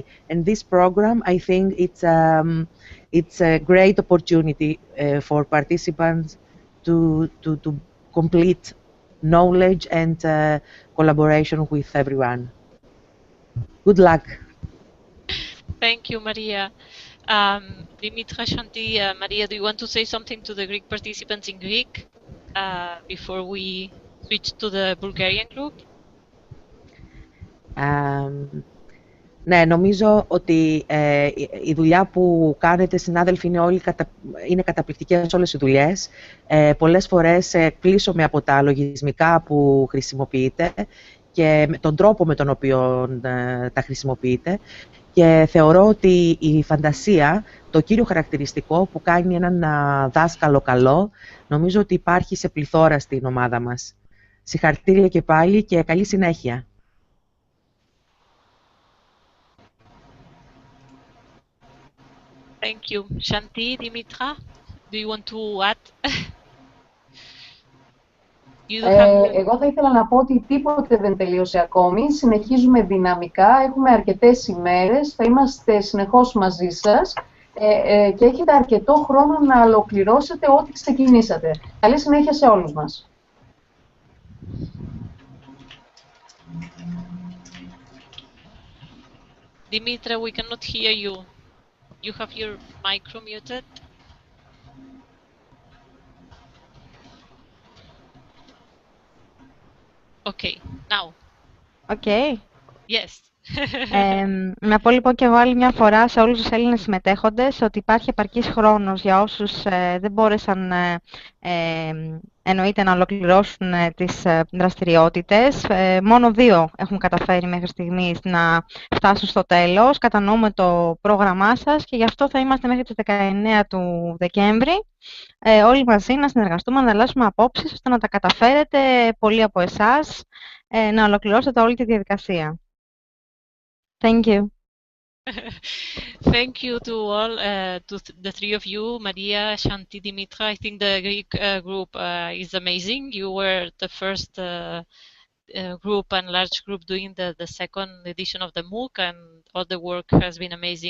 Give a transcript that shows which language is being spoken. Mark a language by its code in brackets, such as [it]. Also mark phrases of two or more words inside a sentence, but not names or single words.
[en] And this program, I think it's a great opportunity for participants to complete knowledge and collaboration with everyone. Good luck. Thank you, Maria. Dimitra, Shanti, Maria, do you want to say something to the Greek participants in Greek before we switch to the Bulgarian group? [el] Ναι, νομίζω ότι η δουλειά που κάνετε, συνάδελφοι, είναι καταπληκτικές όλες οι δουλειές. Πολλές φορές εκπλήσωμαι από τα λογισμικά που χρησιμοποιείτε και με τον τρόπο με τον οποίο τα χρησιμοποιείτε. Και θεωρώ ότι η φαντασία, το κύριο χαρακτηριστικό που κάνει έναν δάσκαλο καλό, νομίζω ότι υπάρχει σε πληθώρα στην ομάδα μας. Συγχαρητήρια και πάλι και καλή συνέχεια. [en] Thank you. Shanti, Dimitra, do you want to add? [el] Εγώ θα ήθελα να πω ότι τίποτε δεν τελείωσε ακόμη. Συνεχίζουμε δυναμικά, έχουμε αρκετές ημέρες, θα είμαστε συνεχώς μαζί σας και έχετε αρκετό χρόνο να ολοκληρώσετε ό,τι ξεκινήσατε. Καλή συνέχεια σε όλους μας. [en] Dimitra, we cannot hear you. You have your micro muted. Okay, now. Okay. Yes. [el] Να πω λοιπόν και εγώ άλλη μια φορά σε όλους τους Έλληνες συμμετέχοντες ότι υπάρχει επαρκής χρόνος για όσους δεν μπόρεσαν εννοείται να ολοκληρώσουν τις δραστηριότητες. Μόνο 2 έχουν καταφέρει μέχρι στιγμής να φτάσουν στο τέλος. Κατανοούμε το πρόγραμμά σας και γι' αυτό θα είμαστε μέχρι τις 19 του Δεκέμβρη όλοι μαζί να συνεργαστούμε, να ανταλλάσσουμε απόψεις ώστε να τα καταφέρετε πολλοί από εσάς να ολοκληρώσετε όλη τη διαδικασία. [en] Thank you. Thank you to all, to the three of you, Maria, Shanti, Dimitra. I think the Greek group is amazing. You were the first group and large group doing the second edition of the MOOC, and all the work has been amazing.